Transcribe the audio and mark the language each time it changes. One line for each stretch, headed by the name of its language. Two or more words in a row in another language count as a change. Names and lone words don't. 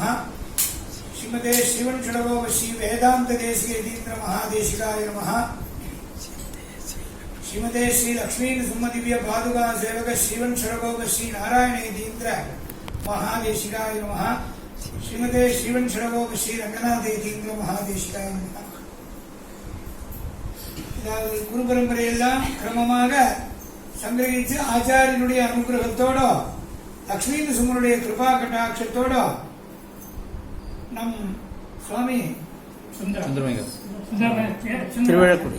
Sanskrit: श्रीमते श्रीवंशनगोप श्री वेदांत देशिक यतीन्द्र महादेशिकाय नमः। श्रीमते श्री लक्ष्मीनृसिंह दिव्य पादुका सेवक श्रीवंशनगोप श्री नारायण यतीन्द्र महादेशिकाय नमः। श्रीमते श्रीवंशनगोप श्री रंगनाथ यतीन्द्र महादेशिकाय नमः।
Tamil: குரு பரம்பரையெல்லாம் கிரமமாக சங்கிரகிச்சு ஆச்சாரியனுடைய அனுகிரகத்தோட லக்ஷ்மீநரசிம்மனுடைய கிருபா கட்டாட்சத்தோட நம் சுவாமி திருவிழக்குடி